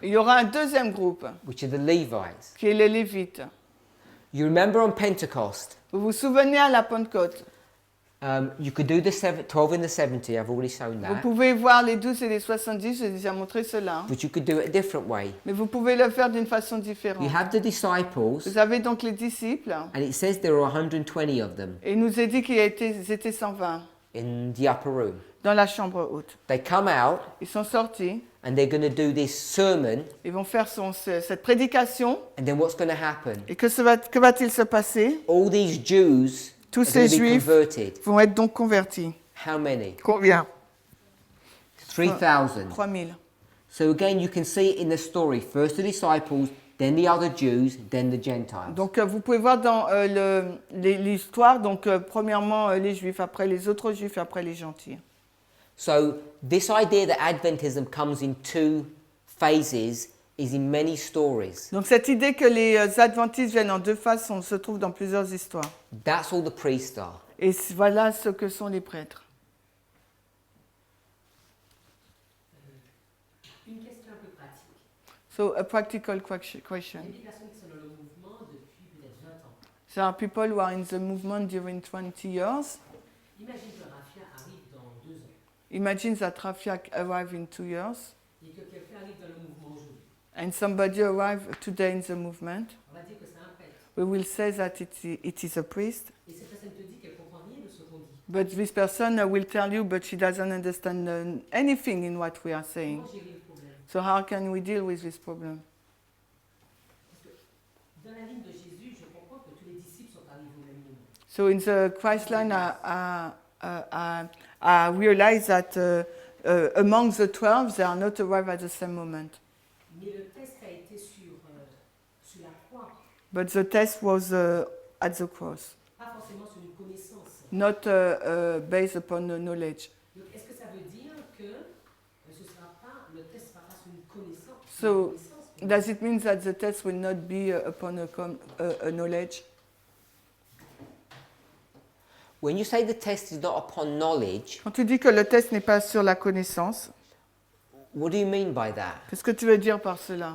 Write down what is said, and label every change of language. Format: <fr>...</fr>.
<fr>il y aura un deuxième groupe,</fr> <en>which are the Levites.</en> <fr>qui est les lévites.</fr> <en>You remember on Pentecost,</en> <fr>Vous vous souvenez à la Pentecôte?</fr> <en>you could do the 12 and the 70, I've already shown</en> <fr>Vous</fr> <en>that.</en> <fr>pouvez voir les 12 et les 70, j'ai déjà montré cela.</fr> <en>But you could do it a different way.</en> <fr>Mais vous pouvez le faire d'une façon</fr> <en>You</en> <fr>différente.</fr> <en>have the disciples,</en> <fr>Vous avez donc les disciples,</fr> <en>and it says there are 120 of them</en> <fr>et il nous est dit qu'ils étaient 120</fr> <en>in the upper room.</en> <fr>dans la chambre haute.</fr> <en>They come out,</en> <fr>Ils sont sortis,</fr> <en>and they're going to do this sermon,</en> <fr>ils vont faire cette prédication.</fr> <en>and then what's going to happen?</en> <fr>Et que va-t-il se passer?</fr> <en>All these Jews</en> <fr>Tous</fr> <en>are going</en> <fr>ces</fr> <en>to be</en> <fr>Juifs</fr> <en>converted.</en> <fr>vont être donc convertis.</fr> <en>How many?</en> <fr>Combien?</fr> <en>3,000.</en> <fr>3000.</fr> <en>So again, you can see it in the story. First the disciples, then the other Jews, then the Gentiles.</en> <fr>Donc vous pouvez voir dans l'histoire, donc premièrement les Juifs, après les autres Juifs, après les gentils.</fr> <en>So this idea that Adventism comes in two phases is in many stories.</en> <fr>Donc cette idée que les adventistes viennent en deux phases, on se trouve dans plusieurs histoires.</fr> <en>That's all the priests are.</en> <fr>Et voilà ce que sont les prêtres. Une question un peu pratique.</fr> <en>So a practical question.</en> <fr>Il y a des personnes qui sont dans le mouvement depuis peut-être 20 ans.</fr> <en>There are people who are in the movement during 20 years.</en> <fr>Imagine que Rafia arrive dans 2 ans</fr> <en>Imagine that Rafiak arrive in 2 years</en> <fr>et que quelqu'un arrive dans le mouvement aujourd'hui.</fr> <en>and somebody arrive today in the movement.</en> <fr>On va dire que c'est un prêtre.</fr> <en>We will say that it is a priest.</en> <fr>Et cette personne te dit qu'elle ne comprend rien de ce qu'on dit.</fr> <en>But this person will tell you, but she doesn't understand anything in what we are saying.</en> <fr>Comment gérer le problème?</fr> <en>So how can we deal with this problem?</en> <fr>Parce que dans la ligne de Jésus, je comprends que tous les disciples sont arrivés au même moment.</fr> <en>So in the Christ line, I realize that among the 12, they are not arrived at the same moment.</en> <fr>Mais le test a été sur la croix,</fr> <en>But the test was at the cross,</en> <fr>pas forcément sur une connaissance.</fr> <en>not based upon knowledge.</en> <fr>Donc est-ce que ça veut dire que ce sera pas, le test ne sera pas sur une connaissance?</fr> <en>So does it mean that the test will not be upon a knowledge? When you say the test is not upon knowledge,</en> <fr>Quand tu dis que le test n'est pas sur la connaissance,</fr> <en>what do you mean by that?</en> <fr>qu'est-ce que tu veux dire par cela?</fr>